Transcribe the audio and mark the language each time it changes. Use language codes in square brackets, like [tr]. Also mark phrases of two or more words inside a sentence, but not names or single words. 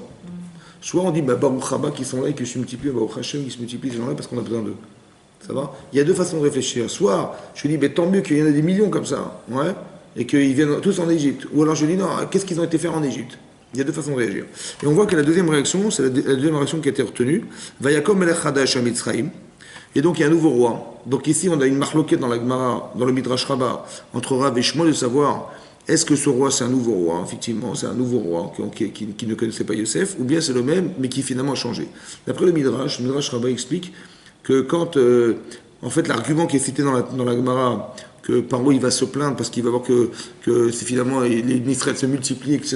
[fr] Soit on dit, [he] ברוך הבא [fr] qui sont là et qui se multiplient, [he] ברוך השם [fr] qui se multiplient ces gens-là parce qu'on a besoin d'eux. Ça va? Il y a deux façons de réfléchir. Soit je dis, tant mieux qu'il y en ait des millions comme ça, ouais, et qu'ils viennent tous en Égypte. Ou alors je dis, non, qu'est-ce qu'ils ont été faire en Égypte? Il y a deux façons de réagir. Et on voit que la deuxième réaction, c'est la deuxième réaction qui a été retenue. [he] ויקם מלך חדש à Mitzrayim. [fr] Et donc il y a un nouveau roi. Donc ici on a une marloquette dans la Gemara, dans le Midrash Rabbah, entre Rav et Shmuel de savoir est-ce que ce roi c'est un nouveau roi, effectivement, c'est un nouveau roi qui ne connaissait pas Yosef, ou bien c'est le même mais qui finalement a changé. D'après le Midrash Rabbah explique que quand, en fait l'argument qui est cité dans la Gemara, que Paro il va se plaindre parce qu'il va voir que c'est finalement les Israël se multiplient, etc.